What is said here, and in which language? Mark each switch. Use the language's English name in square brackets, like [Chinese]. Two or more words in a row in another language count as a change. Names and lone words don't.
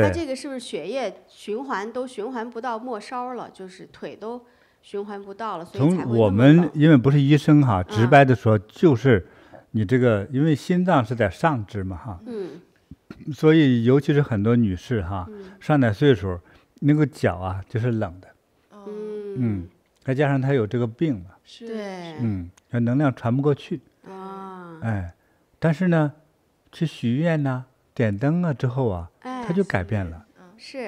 [Chinese] 他這個是不是血液循環都循環不到末梢了，就是腿都循環不到了，所以才会那麼冷。我們因為不是醫生哈，直白的說就是你這個，因為心臟是在上肢嘛哈，所以尤其是很多女士哈，上點歲數，那個腳啊就是冷的。再加上她有這個病嘛，對，能量傳不過去。但是呢，去許願吶、點燈啊之後啊，它就改變了。是。